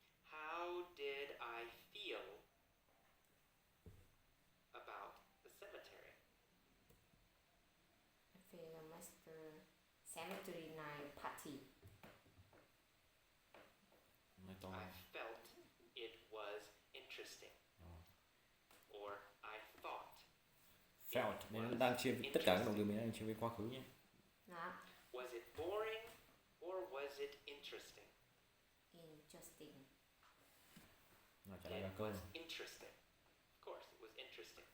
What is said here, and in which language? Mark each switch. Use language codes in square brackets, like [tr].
[en] How did I feel about the cemetery? I feel master cemetery night party. [vi] Nói to. [en] I felt it was interesting. Or I thought. [vi] Felt nên nó đang chia tất cả các động từ mình đang chia với quá khứ nhé. Đó. [en] Was it boring or was it interesting? Interesting. [vi] Nào trả lời [en] It [vi] là câu. [en] was interesting. Of course, it was interesting.